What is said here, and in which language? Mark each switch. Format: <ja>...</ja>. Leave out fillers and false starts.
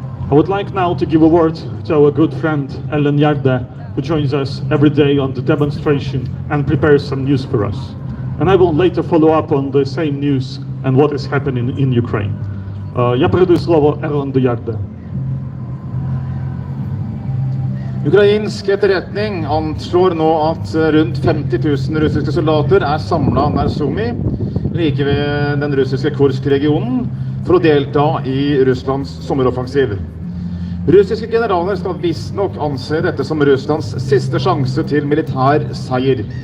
<en>I would like now to give a word to our good friend Ellen Yarde, who joins us every day on the demonstration and prepares some news for us. And I will later follow up on the same news and what is happening in Ukraine.</en> <uk>Я передаю слово Ellen Yarde.</uk> <no>Ukrainsk etterretning anslår nå at rundt 50 000 russiske soldater samlet nær Sumy, like ved den russiske Kursk-regionen, for å delta i Russlands sommeroffensiv. Russiske generaler skal visstnok anse dette som Russlands siste sjanse til militær seier.</no>